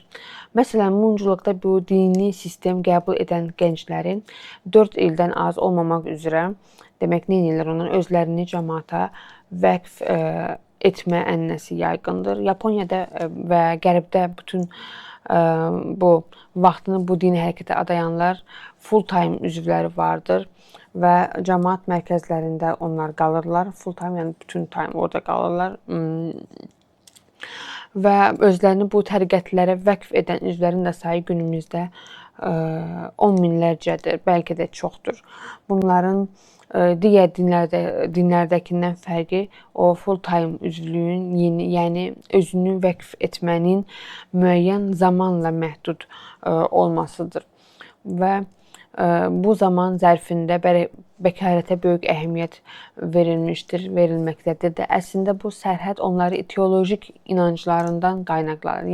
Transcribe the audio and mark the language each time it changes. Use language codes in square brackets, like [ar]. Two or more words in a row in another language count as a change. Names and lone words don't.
[az] Məsələn, Munculuqda bu dini sistem qəbul edən gənclərin 4 ildən az olmamaq üzrə, demək, nə edirlər onlar? Özlərini cəmaata vəqf etmə ənənəsi yayğındır. Yaponiyada və Qərbdə bütün bu vaxtını bu dini hərəkətə adayanlar [en] full time [az] üzvləri vardır və cəmaat mərkəzlərində onlar qalırlar. [en] Full time, [az] yəni bütün time orada qalırlar. Və özlərini bu təriqətlərə vəqf edən üzvlərin də sayı günümüzdə 10 minlərcədir, bəlkə də çoxdur. Bunların digər dinlərdəkindən fərqi o [en] full time [az] üzvlüyün yəni özünü vəqf etmənin müəyyən zamanla məhdud olmasıdır. Və bu zaman zərfində bəkarətə böyük əhəmiyyət verilməkdədir. Əslində bu sərhəd onları ideolojik inanclarından qaynaqlanır.